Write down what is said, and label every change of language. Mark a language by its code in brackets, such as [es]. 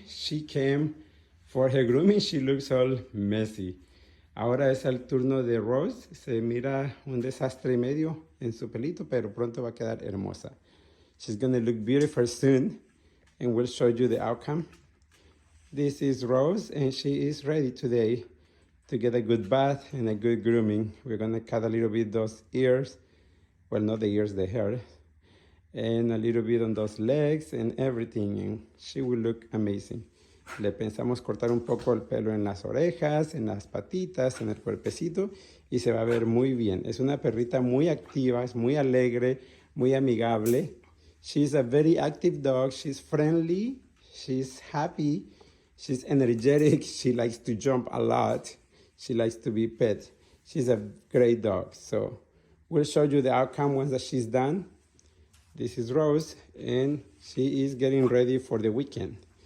[en] She came for her grooming. She looks all messy. [es] Ahora es el turno de Rose. Se mira un desastre y medio en su pelito, pero pronto va a quedar hermosa. [en] She's gonna look beautiful soon, and we'll show you the outcome. This is Rose, and she is ready today to get a good bath and a good grooming. We're gonna cut a little bit those ears. Well, not the ears, the hair. And a little bit on those legs and everything, and she will look amazing. [es] Le pensamos cortar un poco el pelo en las orejas, en las patitas, en el cuerpecito, y se va a ver muy bien. Es una perrita muy activa, es muy alegre, muy amigable. [en] She's a very active dog. She's friendly, she's happy, she's energetic, she likes to jump a lot, she likes to be pet. She's a great dog. So we'll show you the outcome once that she's done. This is Rose, and she is getting ready for the weekend.